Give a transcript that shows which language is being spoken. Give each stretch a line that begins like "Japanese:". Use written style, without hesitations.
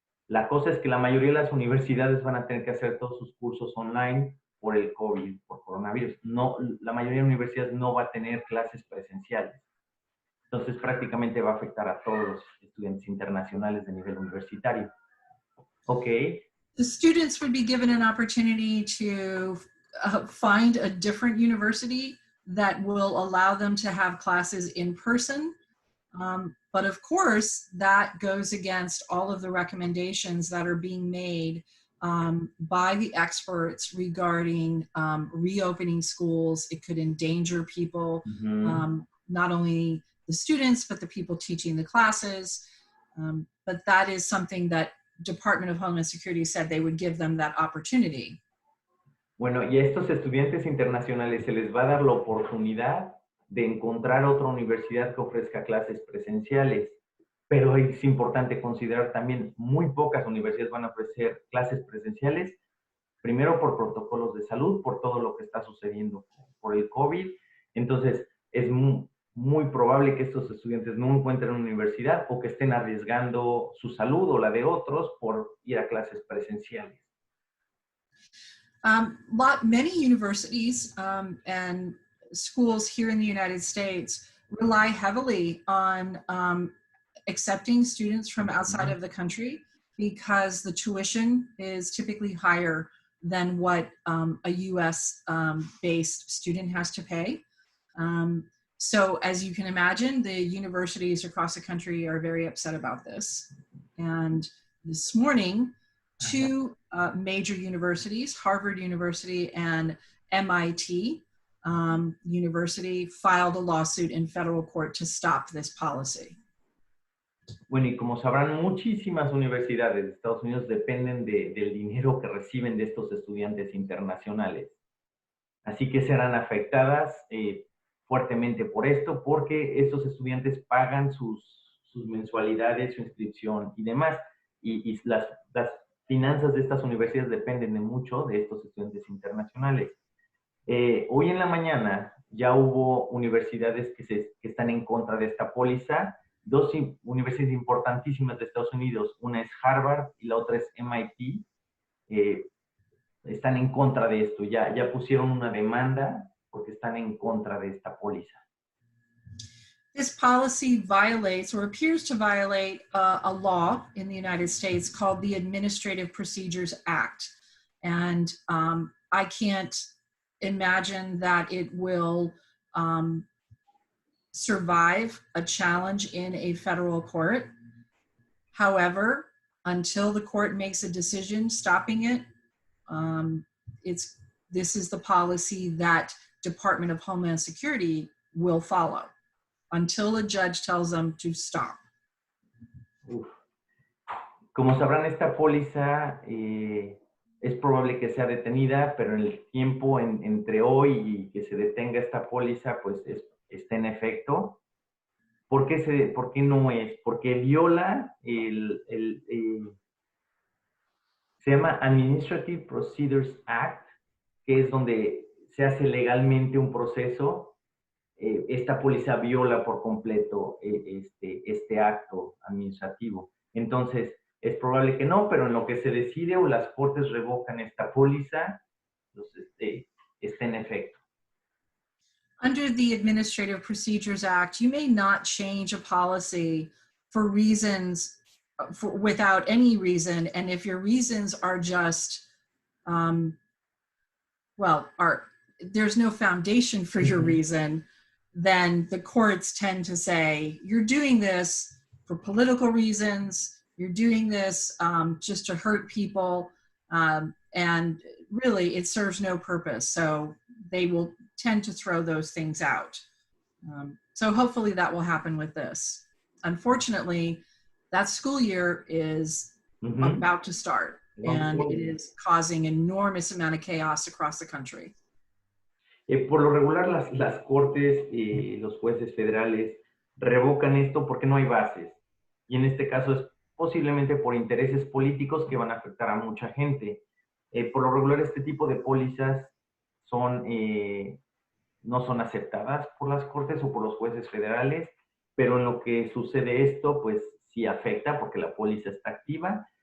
Spanish: La cosa es que la mayoría de las universidades van a tener que hacer todos sus cursos online por el COVID, por coronavirus. No, la mayoría de universidades no va a tener clases presenciales. Entonces, prácticamente va a afectar a todos los estudiantes internacionales de nivel universitario.
English: Okay. The students would be given an opportunity to find a different university that will allow them to have classes in person. But of course, that goes against all of the recommendations that are being made by the experts regarding reopening schools. It could endanger people, not only the students, but the people teaching the classes. But that is something that Department of Homeland Security said they would give them that opportunity.
Spanish: Bueno, y a estos estudiantes internacionales se les va a dar la oportunidad de encontrar otra universidad que ofrezca clases presenciales. Pero es importante considerar también, muy pocas universidades van a ofrecer clases presenciales, primero por protocolos de salud, por todo lo que está sucediendo por el COVID. Entonces, es muy probable que estos estudiantes no encuentren una universidad o que estén arriesgando su salud o la de otros por ir a clases presenciales.
English: Many universities and schools here in the United States rely heavily on accepting students from outside of the country because the tuition is typically higher than what a US based student has to pay. So as you can imagine, the universities across the country are very upset about this. And this morning, two major universities, Harvard University and MIT University, filed a lawsuit in federal court to stop this policy.
Spanish: Bueno, y como sabrán, muchísimas universidades de Estados Unidos dependen del dinero que reciben de estos estudiantes internacionales. Así que serán afectadas fuertemente por esto, porque estos estudiantes pagan sus mensualidades, su inscripción y demás. Y las finanzas de estas universidades dependen de mucho de estos estudiantes internacionales. Hoy en la mañana ya hubo universidades que están en contra de esta póliza. Dos universidades importantísimas de Estados Unidos, una es Harvard y la otra es MIT, están en contra de esto. Ya pusieron una demanda porque están en contra de esta póliza.
English: This policy violates or appears to violate a law in the United States called the Administrative Procedures Act. And I can't imagine that it will survive a challenge in a federal court. However, until the court makes a decision stopping it, this is the policy that Department of Homeland Security will follow until a judge tells them to stop.
Spanish: Como sabrán, esta póliza es probable que sea detenida, pero en el tiempo entre hoy y que se detenga esta póliza, pues está en efecto. ¿Por qué no es? Porque viola se llama Administrative Procedures Act, que es donde se hace legalmente un proceso. Esta póliza viola por completo este acto administrativo. Entonces, es probable que no, pero en lo que se decide o las cortes revocan esta póliza, está en efecto.
English: Under the Administrative Procedures Act, you may not change a policy for reasons, without any reason, and if your reasons are just, there's no foundation for your reason, then the courts tend to say, you're doing this for political reasons, you're doing this just to hurt people, and really it serves no purpose. So they will tend to throw those things out. So hopefully that will happen with this. Unfortunately, that school year is about to start, and it is causing enormous amount of chaos across the country.
Spanish: Por lo regular, las cortes, los jueces federales revocan esto porque no hay bases. Y en este caso es posiblemente por intereses políticos que van a afectar a mucha gente. Por lo regular, este tipo de pólizas son, no son aceptadas por las cortes o por los jueces federales, pero en lo que sucede esto, pues sí afecta porque la póliza está activa.